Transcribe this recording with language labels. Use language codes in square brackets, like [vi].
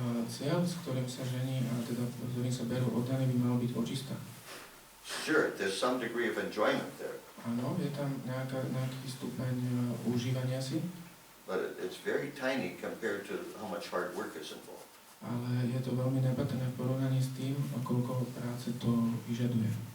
[sk] Cieľ, s ktorým sa žení, a teda s ktorým sa berú odaní, by mal byť očista. [en] Sure, there's some degree of enjoyment there. [sk] Áno, je tam nejaký stupeň užívania si. [en] But it's very tiny compared to how much hard work is involved. [sk] Ale je to veľmi nepatrné v porovnaní s tým, koľko práce to vyžaduje.